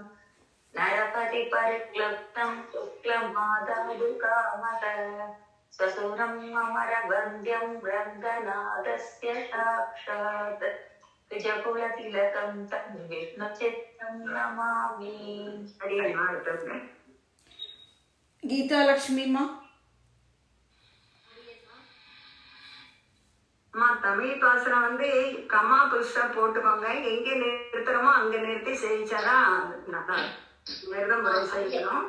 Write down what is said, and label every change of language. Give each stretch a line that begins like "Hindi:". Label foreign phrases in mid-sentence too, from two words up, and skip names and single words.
Sanskrit: नरपतिपरिक्लुप्तं शुक्लमादातु कामः ससुरम् अमरवन्द्यं रङ्गनाथस्य साक्षात् द्विजकुलतिलकं तं विष्णुचित्तं नमामि.
Tamil: அடியேம்மா அடுத்தவங்க. கீதா லக்ஷ்மிமா. அம்மா தமிழ் பாசனம் வந்து கமா புதுசா போட்டுக்கோங்க. எங்க நிறுத்துறோமோ அங்க நிறுத்தி செஞ்சாதான் நல்லா விரதம் முறை செய்யணும்.